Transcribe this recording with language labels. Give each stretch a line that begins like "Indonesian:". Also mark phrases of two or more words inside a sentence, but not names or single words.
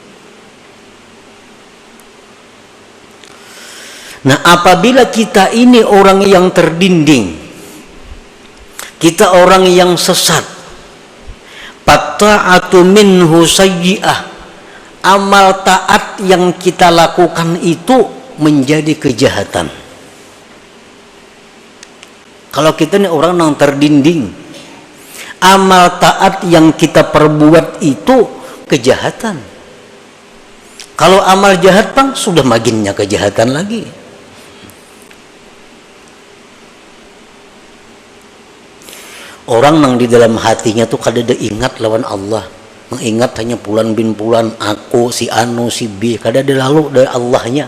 Indonesian: Nah, apabila kita ini orang yang terdinding, kita orang yang sesat,
Arabic: فالطاعة منه سيئة,
Indonesian: amal taat yang kita lakukan itu menjadi kejahatan. Kalau kita ini orang yang terdinding, amal taat yang kita perbuat itu kejahatan. Kalau amal jahat bang, sudah maginnya kejahatan lagi. Orang yang di dalam hatinya tuh kadang ingat lawan Allah, mengingat hanya pulan bin pulan, aku si anu si B, kadang lalu dari Allahnya.